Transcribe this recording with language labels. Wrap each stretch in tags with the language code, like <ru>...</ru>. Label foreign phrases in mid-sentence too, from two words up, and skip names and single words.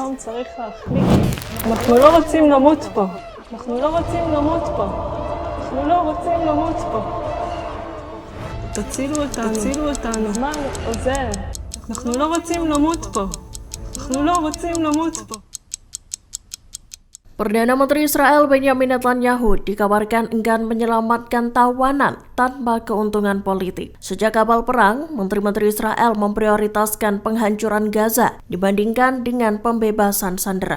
<he>אנחנו לא רוצים למות פה. אנחנו לא רוצים למות פה. אנחנו לא רוצים למות פה. תצילו אותנו, תצילו אותנו. הזמן עוזר. אנחנו לא רוצים למות פה. אנחנו לא רוצים למות פה.</he> <id>Perdana Menteri Israel Benyamin Netanyahu dikabarkan enggan menyelamatkan tawanan tanpa keuntungan politik. Sejak kapal perang, menteri-menteri Israel memprioritaskan penghancuran Gaza dibandingkan dengan pembebasan sandera.</id>